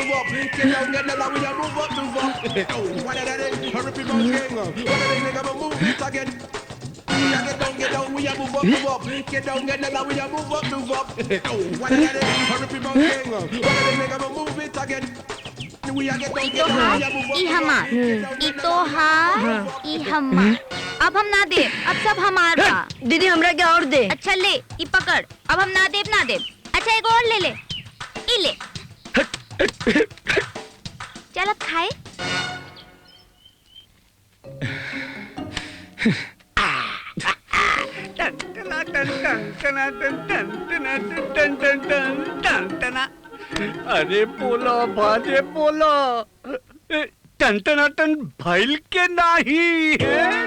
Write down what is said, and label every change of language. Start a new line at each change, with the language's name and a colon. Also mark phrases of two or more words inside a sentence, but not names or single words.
English: Get down, we a move up. What are they? Hurry up, bounce gang. What are they? Nigga, move it again. We a get down, we a move up. Get down, we a move up. What are they? Hurry up, bounce gang. What are they? Nigga, move it again. We a get down, we a move up.
Bhojpuri: ई हमार, ई तोहार, ई हमार। अब हम ना दे, अब सब हमार बा। दीदी हमरा क्या और दे? अच्छा ले, ई पकड़। अब हम ना देब। अच्छा एक और ले ले। ई ले। चल अब खाए। अरे बोला बाजे बोला टन भइल के नाही है